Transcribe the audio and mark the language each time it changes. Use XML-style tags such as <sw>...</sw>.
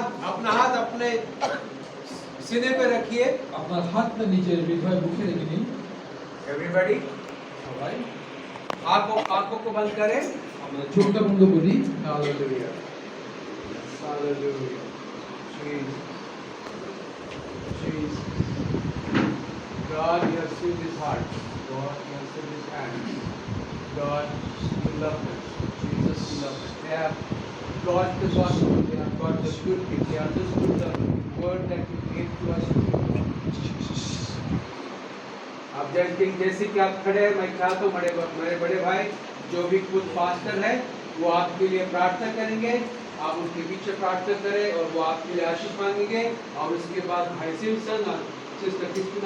<hi>अपना हाथ अपने सीने पे रखिए।</hi> <bn>আপনার হাতটা নিজের হৃদয়ের মুখে রেখে দিন</bn> <en>Everybody,</en> <bn>সবাই</bn> <hi>आंखों को बंद करें।</hi> <bn>আমরা চোখটা বন্ধ করি</bn> <en>Hallelujah. Hallelujah. Jesus. Jesus. God, you have seen his heart. God, you have seen his hands. God, you love us. Jesus, you love us. They have got the gospel. They have got the good things. They understood the word that you gave to us.</en> <hi>आप जानते हैं जैसे कि आप खड़े हैं, मैं चाहता हूँ मेरे बड़े भाई जो भी खुद पास्टर है वो आपके लिए प्रार्थना करेंगे। आप उनके पीछे प्रार्थना करें और वो आपके लिए आशीष मांगेंगे। और उसके बाद भाई सिमसन और सिस्टर क्रिस्टीना</hi>